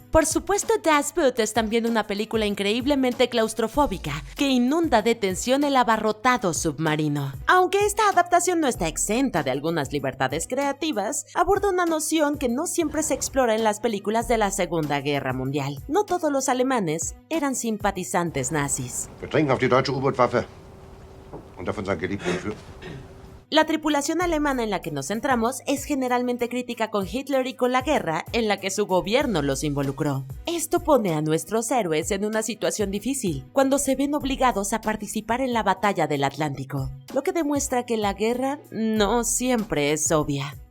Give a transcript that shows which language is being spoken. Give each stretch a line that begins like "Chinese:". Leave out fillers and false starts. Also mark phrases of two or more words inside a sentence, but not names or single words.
Spanish: Por supuesto, Das Boot es también una película increíblemente claustrofóbica que inunda de tensión el abarrotado submarino. Aunque esta adaptación no está exenta de algunas libertades creativas, aborda una noción que no siempre se explora en las películas de la Segunda Guerra Mundial. No todos los alemanes eran simpatizantes nazis.
German: Wir trinken auf die deutsche U-Boot-Waffe. Und auf unseren geliebten Führer.
Spanish: La tripulación alemana en la que nos centramos es generalmente crítica con Hitler y con la guerra en la que su gobierno los involucró. Esto pone a nuestros héroes en una situación difícil, cuando se ven obligados a participar en la batalla del Atlántico, lo que demuestra que la guerra no siempre es obvia.